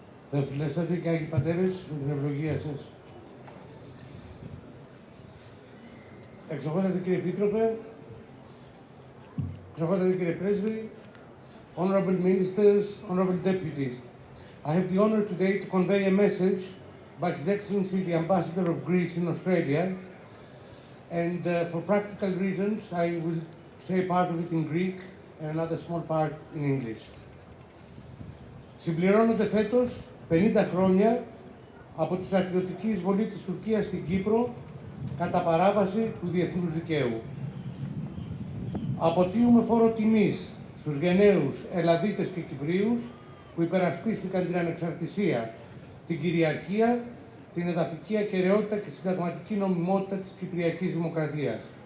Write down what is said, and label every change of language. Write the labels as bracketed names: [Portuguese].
[Greek] Θεοφιλέστατε και Άγιοι Πατέρες, με την ευλογία σας. Εξοχότατε κύριε Επίτροπε, εξοχότατε κύριε Πρέσβη, [English] honorable ministers, honorable deputies. I have the honor today to convey a message by His Excellency the Ambassador of Greece in Australia, and for practical reasons I will say part of it in Greek and another small part in English. [Greek] Συμπληρώνονται φέτος 50 χρόνια από τη στρατιωτική εισβολή της Τουρκίας στην Κύπρο κατά παράβαση του διεθνούς δικαίου. Αποτείουμε φόρο τιμής στους γενναίους Ελλαδίτες και Κυπρίους που υπερασπίστηκαν την ανεξαρτησία, την κυριαρχία, την εδαφική ακεραιότητα και τη συνταγματική νομιμότητα της Κυπριακής Δημοκρατίας.